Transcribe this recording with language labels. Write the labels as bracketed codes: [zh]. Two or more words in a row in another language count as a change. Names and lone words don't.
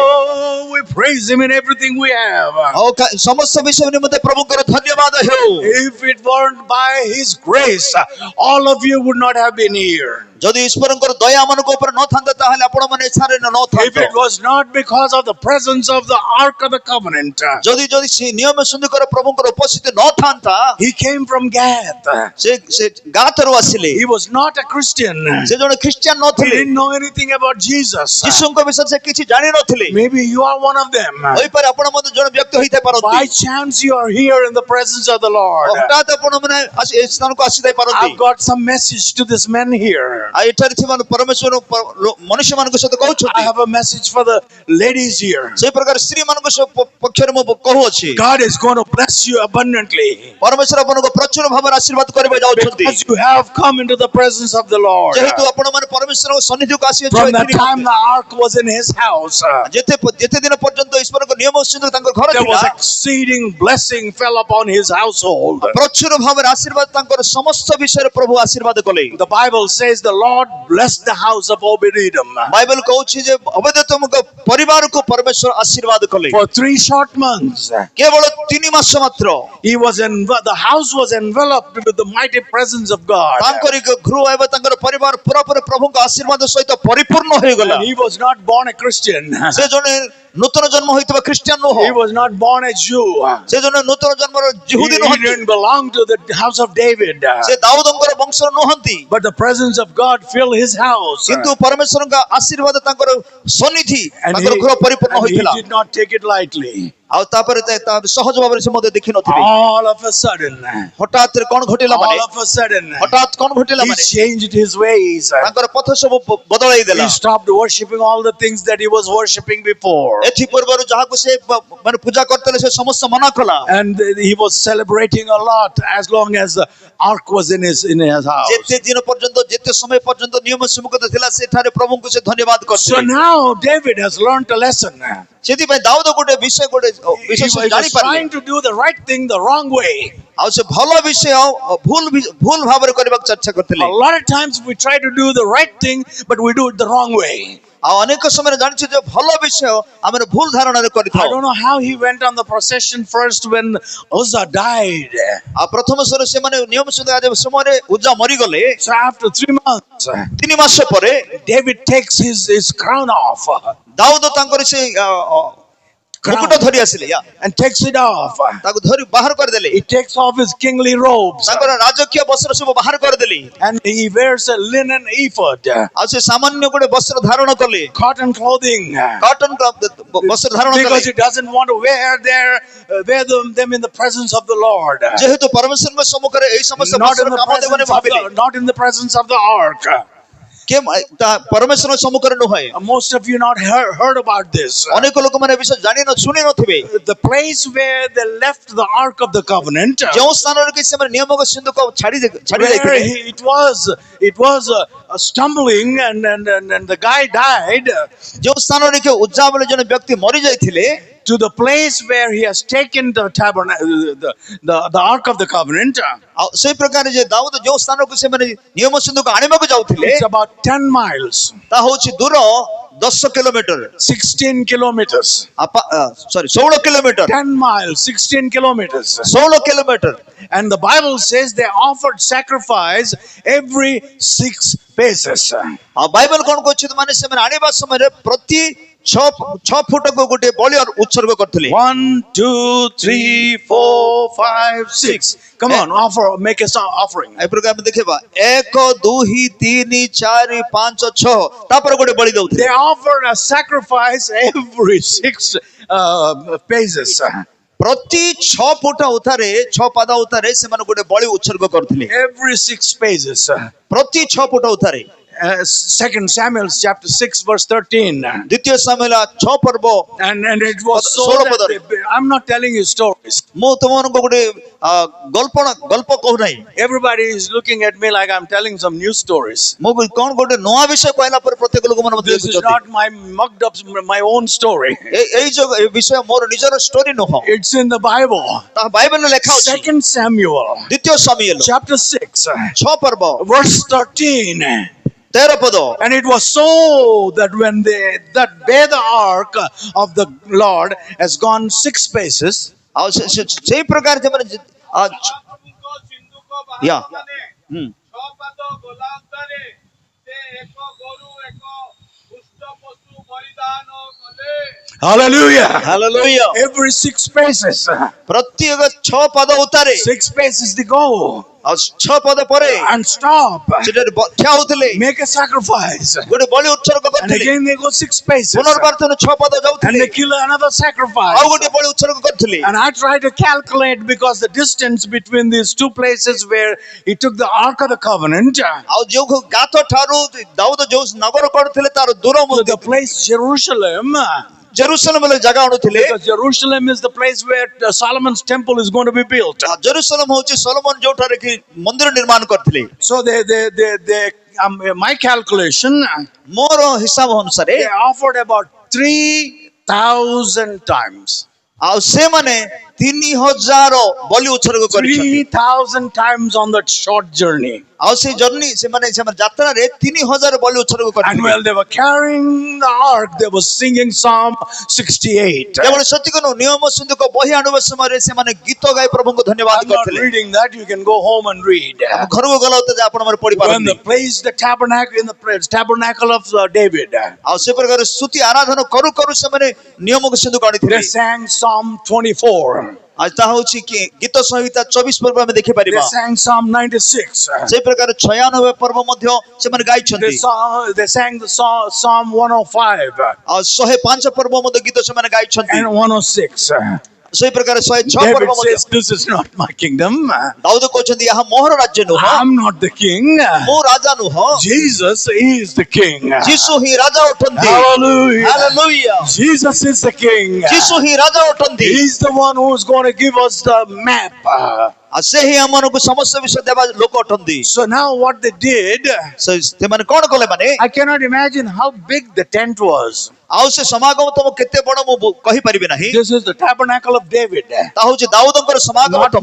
[en] Oh, we praise him in everything we have. [or] ଆଉ ସମସ୍ତ ବିଷୟ ନିମନ୍ତେ ପ୍ରଭୁଙ୍କର ଧନ୍ୟବାଦ ହେଉ [en] If it weren't by his grace, all of you would not have been here. [or] ଯଦି ଈଶ୍ୱରଙ୍କର ଦୟା ଆମମାନଙ୍କ ଉପରେ ନଥାନ୍ତା ତାହେଲେ ଆପଣମାନେ ଏଠାରେ [en] If [or] ନଥାନ୍ତେ [en] it was not because of the presence of the ark of the covenant, [or] ଯଦି ସେ ନିୟମ ସିନ୍ଧୁକର ପ୍ରଭୁଙ୍କର ଉପସ୍ଥିତି ନଥାନ୍ତା [en] he came from Gath. [or] ସେ ଗାତରୁ ଆସିଲେ [en] He was not a Christian. [or] ସେ ଜଣେ ଖ୍ରୀଷ୍ଟିଆନ [en] He [or] ନଥିଲେ [en] didn't know anything about Jesus. [or] ଯୀଶୁଙ୍କ ବିଷୟରେ ସେ କିଛି ଜାଣିନଥିଲେ [en] Maybe you are one of them. [or] ହୋଇପାରେ ଆପଣ ମଧ୍ୟ ଜଣେ ବ୍ୟକ୍ତି ହୋଇଥାଇ [en] By [or] ପାରନ୍ତି [en] chance you are here in the presence of the Lord. [or] ହଠାତ୍ ଆପଣମାନେ ଏ ସ୍ଥାନକୁ ଆସିଥାଇ ପାରନ୍ତି [en] I've got some message to this man here. [or] ଆଉ ଏଠାରେ ଥିବା ପରମେଶ୍ୱର ମନୁଷ୍ୟ ମାନଙ୍କ ସହିତ [en] I [or] କହୁଛନ୍ତି [en] have a message for the ladies here. [or] ସେଇ ପ୍ରକାର ସ୍ତ୍ରୀ ମାନଙ୍କ ପକ୍ଷରେ ମୁଁ କହୁଅଛି [en] God is going to bless you abundantly [or] ପରମେଶ୍ୱର ଆପଣଙ୍କୁ ପ୍ରଚୁର ଭାବରେ ଆଶୀର୍ବାଦ କରିବାକୁ ଯାଉଛନ୍ତି [en] because you have come into the presence of the Lord. [or] ଯେହେତୁ ଆପଣ ମାନେ ପରମେଶ୍ୱରଙ୍କ ସନ୍ନିଧିକୁ [en] From the [or] ଆସିଅଛନ୍ତି [en] time the ark was in his house, [or] ଯେତେ ଦିନ ପର୍ଯ୍ୟନ୍ତ ଈଶ୍ୱରଙ୍କ ନିୟମ ସହିତ ତାଙ୍କ ଘର [en] there was [or] ଥିଲା [en] exceeding blessing fell upon his household. [or] ପ୍ରଚୁର ଭାବରେ ଆଶୀର୍ବାଦ ତାଙ୍କର ସମସ୍ତ ବିଷୟରେ ପ୍ରଭୁ ଆଶୀର୍ବାଦ କଲେ [en] The Bible says the Lord blessed the house of Obed-Edom. [or] ବାଇବେଲ କହୁଛି ଯେ ଅବେଦତମଙ୍କ ପରିବାରକୁ ପରମେଶ୍ୱର ଆଶୀର୍ବାଦ କଲେ [en] For 3 short months, [or] କେବଳ 3 ମାସ ମାତ୍ର [en] the house was enveloped with the mighty presence of God. [or] ତାଙ୍କରି ଗୃହ ଏବଂ ତାଙ୍କର ପରିବାର ପୁରାପୁରି ପ୍ରଭୁଙ୍କ ଆଶୀର୍ବାଦ ସହିତ ପରିପୂର୍ଣ୍ଣ ହୋଇଗଲା [en] And he was not born a Christian. [or] ସେ ଜଣେ ନୂତନ ଜନ୍ମ ହୋଇଥିବା ଖ୍ରୀଷ୍ଟିଆନ ନୁହଁ [en] He was not born a Jew. [or] ସେ ଜଣେ ନୂତନ ଜନ୍ମର [en] He [or] ଜିହୁଦୀ ନୁହନ୍ତି [en] didn't belong to the house of David. [or] ସେ ଦାଉଦଙ୍କର ବଂଶର ନୁହନ୍ତି [en] But the presence of God filled his house. [or] କିନ୍ତୁ ପରମେଶ୍ୱରଙ୍କ ଆଶୀର୍ବାଦ ତାଙ୍କର ସନ୍ନିଧି [en] And [or] ତାଙ୍କର ଗୃହ ପରିପୂର୍ଣ୍ଣ [en] he [or] ହୋଇଥିଲା [en] did not take it lightly. [or] ଆଉ ତାପରେ ସହଜ ଭାବରେ ସେ ମଧ୍ୟ ଦେଖିନଥିଲେ [en] All of a sudden, [or] ହଠାତ୍ କଣ ଘଟିଲା ମାନେ [en] all of a sudden, [or] ହଠାତ୍ କଣ ଘଟିଲା [en] he [or] ମାନେ [en] changed his ways. [or] ତାଙ୍କର ପଥ ସବୁ ବଦଳାଇ ଦେଲା [en] He stopped worshiping all the things that he was worshiping before. [or] ଏଥି ପୂର୍ବରୁ ଯାହାକୁ ସେ ମାନେ ପୂଜା କରୁଥିଲେ ସେ ସମସ୍ତ ମନା କଲା [en] And he was celebrating a lot as long as the ark was in his house. [or] ଯେତେ ଦିନ ପର୍ଯ୍ୟନ୍ତ ଯେତେ ସମୟ ପର୍ଯ୍ୟନ୍ତ ନିୟମ ସମ୍ମୁଖ ଥିଲା ସେଠାରେ ପ୍ରଭୁଙ୍କୁ ସେ ଧନ୍ୟବାଦ [en] So [or] କରିଥିଲେ [en] now David has learned a lesson. [or] ସେଥିପାଇଁ ଦାଉଦ ଗୋଟେ ବିଷୟ [en] He was [or] ଜାଣିପାରିଲେ [en] trying to do the right thing the wrong way. [or] ଆଉ ସେ ଭଲ ବିଷୟ ଭୁଲ ଭାବରେ କରିବାକୁ ଚେଷ୍ଟା କରିଥିଲେ [en] A lot of times we try to do the right thing, but we do it the wrong way. [or] ଆଉ ଅନେକ ସମୟରେ ଜାଣିଛୁ ଯେ ଭଲ ବିଷୟ ଆମେ ଭୁଲ ଧାରଣାରେ [en] I [or] କରିଥାଉ [en] don't know how he went on the procession first when Uzzah died. [or] ଆଉ ପ୍ରଥମ ସ୍ୱର ସେମାନେ ନିୟମ ସମୟରେ ଉଜ୍ଜା ମରିଗଲେ [en] So after 3 months, [or] 3 ମାସ ପରେ [en] David takes his crown off [or] ଦାଉଦ ତାଙ୍କର ସେ ମୁକୁଟ ଧରି ଆସିଲେ [en] and takes it off. [or] ତାକୁ ଧରି ବାହାର କରିଦେଲେ [en] He takes off his kingly robes [or] ତାଙ୍କର ରାଜକୀୟ ବସ୍ତ୍ର ସବୁ ବାହାର କରିଦେଲେ [en] and he wears a linen ephod, [or] ଆଉ ସେ ସାମାନ୍ୟ ଗୋଟେ ବସ୍ତ୍ର ଧାରଣ କଲେ [en] cotton clothing, [or] କଟନ ବସ୍ତ୍ର ଧାରଣ କଲେ [en] because he doesn't want to wear them in the presence of the Lord. [or] ଯେହେତୁ ପରମେଶ୍ୱରଙ୍କ ସମ୍ମୁଖରେ ଏହି ସମସ୍ତ [en] Not [or] ବସ୍ତ୍ର [en] in the [or] କାମ ଦେବନି ଭାବିଲେ [en] not in the presence of the ark. [or] ପରମେଶ୍ୱରଙ୍କ ସମ୍ମୁଖରେ ନୁହେଁ [en] Most of you not heard about this. [or] ଅନେକ ଲୋକମାନେ ଏ ବିଷୟ ଶୁଣି ନଥିବେ [en] The place where they left the ark of the covenant, [or] ଯେଉଁ ସ୍ଥାନରେ କି ସେମାନେ ନିୟମକ ସିନ୍ଧୁକ ଛାଡି [en] where [or] ଦେଇଥିଲେ [en] it was stumbling and the guy died, [or] ଯେଉଁ ସ୍ଥାନରେ କି ଉଜ୍ଜା ବୋଲି ଜଣେ ବ୍ୟକ୍ତି ମରି ଯାଇଥିଲେ [en] to the place where he has taken the the ark of the covenant. [or] ଆଉ ସେଇ ପ୍ରକାର ଯେ ଦାଉଦ ଯେଉଁ ସ୍ଥାନକୁ ସେମାନେ ନିୟମ ସିନ୍ଧୁକ ଆଣିବାକୁ ଯାଉଥିଲେ [en] It's about 10 miles, [or] ତାହା ହଉଛି ଦୂର 10 କିଲୋମିଟର [en] 16 kilometers. [or] 16 କିଲୋମିଟର [en] 10 miles, 16 kilometers. [or] 16 କିଲୋମିଟର [en] And the Bible says they offered sacrifice every 6 paces. [or] ଆଉ ବାଇବେଲ କଣ କହୁଛି ମାନେ ସେମାନେ ଆଣିବା ସମୟରେ ପ୍ରତି 6 ଫୁଟକୁ ଗୋଟେ ବଳି ଉତ୍ସର୍ଗ କରିଥିଲେ [en] 1, 2, 3, 4, 5, 6. Come on, make a offering. [or] ଏ ପ୍ରକାର ଆମେ ଦେଖିବା 1 2 3 4 5 6 ତାପରେ ଗୋଟେ ବଳି ଦଉଥିଲେ [en] They offered a sacrifice every 6 paces. [or] ପ୍ରତି 6 ଫୁଟ ଉତ୍ତାରେ 6 ପାଦ ଉତ୍ତାରେ ସେମାନେ ଗୋଟେ ବଳି ଉତ୍ସର୍ଗ କରୁଥିଲେ [en] Every 6 paces. [or] ପ୍ରତି 6 ଫୁଟ ଉତ୍ତାରେ [en] 2 Samuel chapter 6 verse 13. [or] ଦ୍ୱିତୀୟ ସାମୁଏଲ 6 ପର୍ବ [en] And it was so that I'm not telling you stories. [or] ମୁଁ ତୁମମାନଙ୍କୁ ଗୋଟେ ଗଳ୍ପ କହୁ ନାହିଁ [en] Everybody is looking at me like I'm telling some new stories. [or] ମୁଁ କଣ ଗୋଟେ ନୂଆ ବିଷୟ କହିଲା ପରେ ପ୍ରତ୍ୟେକ ଲୋକମାନେ ମୋତେ [en] This is not my mugged up my own story. [or] ଏଇ ବିଷୟ ମୋର ନିଜର ଷ୍ଟୋରି ନୁହଁ [en] It's in the Bible. [or] ତାହା ବାଇବେଲରେ ଲେଖା ଅଛି [en] 2 Samuel [or] ଦ୍ୱିତୀୟ ସାମୁଏଲ [en] chapter 6 [or] 6 ପର୍ବ [en] verse 13. [or] 13 ପଦ [en] And it was so that when that where the ark of the Lord has gone 6 paces, [or] ଆଉ ସେଇ ପ୍ରକାର ସେମାନେ ୟା [en] hallelujah, [or] ହାଲେଲୁୟା [en] every 6 paces, [or] ପ୍ରତ୍ୟେକ 6 ପାଦ ଉତ୍ତାରେ [en] 6 paces to go. [or] ଆଉ 6 ପଦ ପରେ [en] and stop, [or] ସେଠାରେ ଠିଆ ହଉଥିଲେ, [en] make a sacrifice. [or] ଗୋଟେ ବଳି ଉତ୍ସର୍ଗ [en] And [or] କରିଥିଲେ, [en] again they go 6 paces. [or] ପୁନର୍ବାର 6 ପଦ [en] And [or] ଯାଉଥିଲେ, [en] they kill another [or] ଆଉ [en] sacrifice. [or] ଗୋଟେ ବଳି ଉତ୍ସର୍ଗ କରିଥିଲେ। [en] And I try to calculate because the distance between these two places where he took the Ark of the Covenant [or] ଆଉ ଯୋଉ ଗାତ ଠାରୁ ଦାଉଦ ଯୋଉ ନଗର କରୁଥିଲେ ତାର ଦୂର [en] to the place Jerusalem, [or] ଜେରୁସାଲେମ ଜାଗା ଆଣୁଥିଲେ, [en] because Jerusalem is the place where Solomon's temple is going to be built. [or] ଜେରୁସାଲେମ ହଉଛି ସଲୋମନ ଯୋଉଠାରେ କି ମନ୍ଦିର ନିର୍ମାଣ କରିଥିଲେ। [en] So my calculation, [or] ମୋର ହିସାବ ଅନୁସାରେ [en] they offered about 3,000 times. [or] ଆଉ ସେମାନେ 3000 ବଳି ଉତ୍ସର୍ଗ କରିଛନ୍ତି। [en] 3,000 times on that short journey. [or] ଆଉ ସେ ଜର୍ଣ୍ଣି ସେମାନେ ଯାତ୍ରାରେ 3000 ବଳି ଉତ୍ସର୍ଗ [en] And [or] କରିଥିଲେ। [en] while they were carrying the ark, they were singing Psalm 68. [or] କେବଳ ସେତିକି ନୁହଁ, ନିୟମ ସିନ୍ଧୁକ ବହି ଆଣିବା ସମୟରେ ସେମାନେ ଗୀତ ଗାଇ ପ୍ରଭୁଙ୍କୁ ଧନ୍ୟବାଦ [en] I'm not [or] କରିଥିଲେ। [en] reading that. You can go home and read. [or] ଘରକୁ ଗଲା ତ ଆପଣ ମାନେ ପଢି [en] When [or] ପାରନ୍ତି। [en] the place, the tabernacle of David, [or] ଆଉ ସେ ପ୍ରକାର ସ୍ତୁତି ଆରାଧନା କରୁ କରୁ ସେମାନେ ନିୟମକୁ ସିନ୍ଧୁକ ଆଣିଥିଲେ। [en] they sang Psalm 24. [or] ଆଉ ତାହା ହଉଛି କି ଗୀତ ସଂହିତା 24 ପର୍ବ ଆମେ [en] They [or] ଦେଖିପାରିବା। [en] sang Psalm 96. [or] ସେଇ ପ୍ରକାର 96 ପର୍ବ ମଧ୍ୟ ସେମାନେ ଗାଇଛନ୍ତି। [en] They sang the Psalm 105 [or] ଆଉ 105 ପର୍ବ ମଧ୍ୟ ଗୀତ ସେମାନେ ଗାଇଛନ୍ତି। [en] and 106. [or] ସେଇ ପ୍ରକାର 106 [en] David [or] ପର୍ବ ମଧ୍ୟ। [en] says, "This is not my kingdom. [or] ଦାଉଦ କହୁଛନ୍ତି ଏହା ମୋହର ରାଜ୍ୟ ନୁହଁ, [en] I'm not the king. [or] ମୁଁ ରାଜା ନୁହଁ, [en] Jesus is the king." [or] ଯୀଶୁ ହିଁ ରାଜା ଅଟନ୍ତି। [en] Hallelujah. [or] ହାଲେଲୁୟା, [en] Jesus is the king. [or] ଯୀଶୁ ହିଁ ରାଜା ଅଟନ୍ତି। [en] He's the one who's going to give us the map. [or] ଆଉ ସେ ହିଁ ଆମମାନଙ୍କୁ ସମସ୍ତ ବିଷୟ ଦେବା ଲୋକ ଅଟନ୍ତି। [en] So now what they did, [or] ସେମାନେ କଣ କଲେ ମାନେ, [en] I cannot imagine how big the tent was. [or] ଆଉ ସେ ସମାଗମ ତମ କେତେ ବଡ ମୁଁ କହିପାରିବି ନାହିଁ। [en] This is the tabernacle of David, [or] ତାହା ହଉଛି ଦାଉଦଙ୍କର ସମାଗମ [en] not